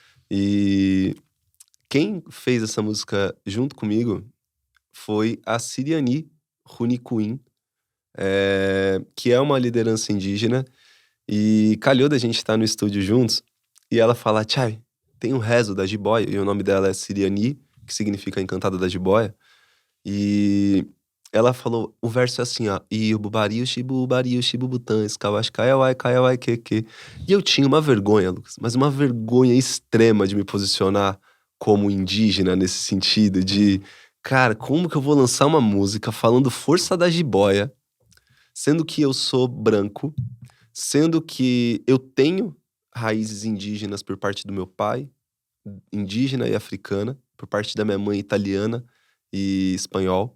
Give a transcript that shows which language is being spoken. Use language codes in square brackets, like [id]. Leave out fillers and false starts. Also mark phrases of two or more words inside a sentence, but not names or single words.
[pt] E quem fez essa música junto comigo foi a Siriani Runicuim, que é uma liderança indígena. E calhou da gente estar no estúdio juntos. E ela fala, Tchai, tem um rezo da jiboia. E o nome dela é Siriani, que significa encantada da jiboia. E ela falou, o verso é assim, ó. [cbs] Iububariu, shibubariu, shibubutã, escawashkaiawai, kaiawai, keke. [pt] E eu tinha uma vergonha, Lucas, mas uma vergonha extrema de me posicionar como indígena nesse sentido de, cara, como que eu vou lançar uma música falando força da jiboia, sendo que eu sou branco, sendo que eu tenho raízes indígenas por parte do meu pai, indígena e africana, por parte da minha mãe italiana e espanhol.